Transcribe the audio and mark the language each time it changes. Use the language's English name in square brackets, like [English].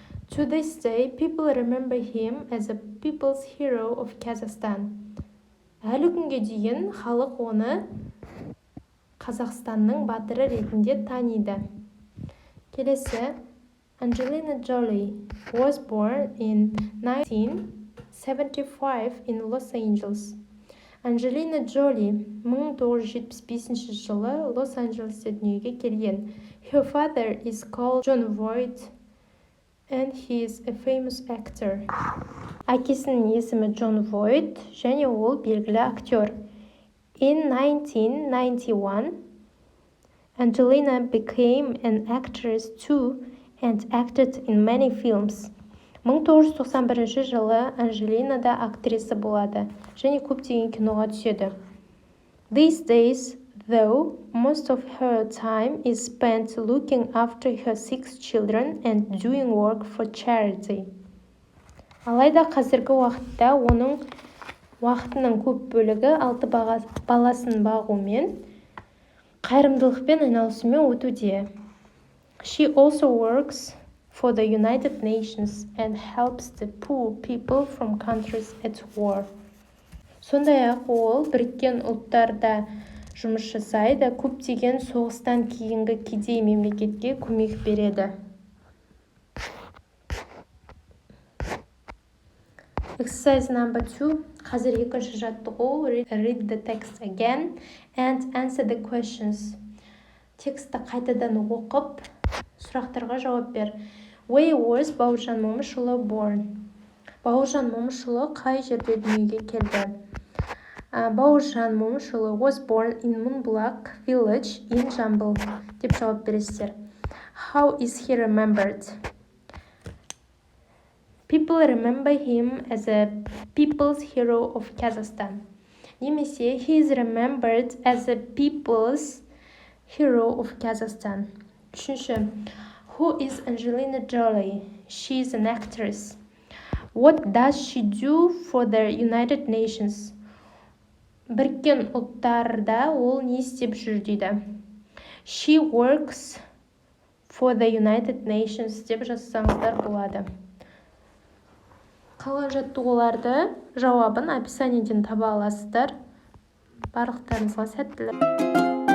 [English] To this day, people remember him as a people's hero of Kazakhstan. [Kazakh] Әлі күнге дейін халық оны Қазақстанның батыры ретінде таниды. Келесі, [English] Angelina Jolie was born in 1975 in Los Angeles. [Kazakh] Angelina Jolie 1975 жылы Лос-Анджелесте дүниеге келген. [English] Her father is called John Voight and he is a famous actor. [Kazakh] Әкесінің есімі Джон Войт және ол белгілі актер. [English] In 1991, Angelina became an actress too and acted in many films. [Kazakh] 1991 жылы Анжелина да актриса болады және көптеген киноға түседі. [English] These days, though, most of her time is spent looking after her 6 children and doing work for charity. [Kazakh] Алайда қазіргі уақытта оның уақытының көп бөлігі 6 баласын бағумен, қайырымдылықпен айналысумен өтуде. [English] She also works for the United Nations and helps the poor people from countries at war. [Kazakh] Сондай-ақ ол Біріккен ұлттарда жұмыс жасайды, көптеген соғыстан кейінгі кедей мемлекетке көмек береді. [English] Exercise number 2. [Kazakh] Қазір екінші жаттығу. [English] Read the text again and answer the questions. [Kazakh] Тексті қайтадан оқып, сұрақтарға жауап бер. [English] Where was Бауыржан Момышұлы born? [Kazakh] Бауыржан Момышұлы қай жерде дүниеге келді? Бауыржан Момышұлы [English] was born in Mönbulak village in Жамбыл [Kazakh] деп жауап бересіздер. [English] How is he remembered? People remember him as a people's hero of Kazakhstan. [Kazakh] Немесе [English] he is remembered as a people's hero of Kazakhstan. [Kazakh] Үшінші, [English] who is Angelina Jolie? She is an actress. What does she do for the United Nations? [Kazakh] Біріккен ұлттарда ол не істеп жүр дейді. [English] She works for the United Nations [Kazakh] деп жазсаңыздар болады. Қалған жаттығуларды жауабын описаниеден таба аласыздар. Барлықтарыңызға сәттілік.